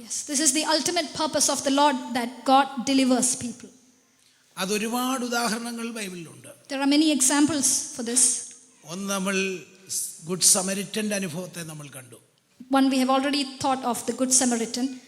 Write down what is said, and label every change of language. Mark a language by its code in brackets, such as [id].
[en] Yes, this is the ultimate purpose of the Lord, that God delivers people. [ml] അതൊരുപാട് ഉദാഹരണങ്ങൾ ബൈബിളിലുണ്ട്. [en] There are many examples for this. [ml] ഒന്ന് നമ്മൾ good സമരിറ്റൻ്റെ അനുഭവത്തെ നമ്മൾ കണ്ടു. [en] One we have already thought of, the Good Samaritan.